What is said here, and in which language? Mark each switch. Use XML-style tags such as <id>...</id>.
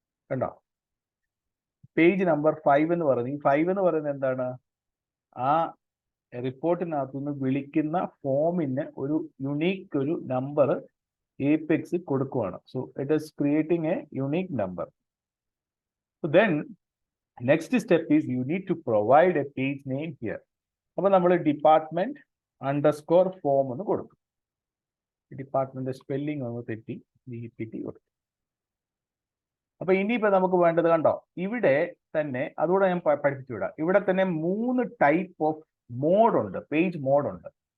<ml>കണ്ടോ, page number 5 എന്ന് പറയുന്നത്. ഈ 5 എന്ന് പറയുന്നത് എന്താണ്? ആ റിപ്പോർട്ടിനകത്തുനിന്ന് വിളിക്കുന്ന ഫോമിന് ഒരു യുണീക്ക് ഒരു നമ്പർ Apex കൊടുക്കുവാണ്.</ml> <en>So it is creating a unique number. So then next step is you need to provide a page name here.</en> <ml>അപ്പൊ നമ്മൾ ഡിപ്പാർട്ട്മെന്റ് അണ്ടർസ്കോർ ഫോം എന്ന് കൊടുക്കും. ഡിപ്പാർട്ട്മെന്റ് സ്പെല്ലിംഗ് ഒന്ന് തെറ്റി DPT കൊടുക്കും. അപ്പൊ ഇനിയിപ്പോ നമുക്ക് വേണ്ടത് കണ്ടോ, ഇവിടെ തന്നെ അതുകൂടെ ഞാൻ പഠിപ്പിച്ചു വിടാം. ഇവിടെ തന്നെ 3 ടൈപ്പ് ഓഫ് മോഡ് ഉണ്ട്, പേജ് മോഡ് ഉണ്ട്.</ml>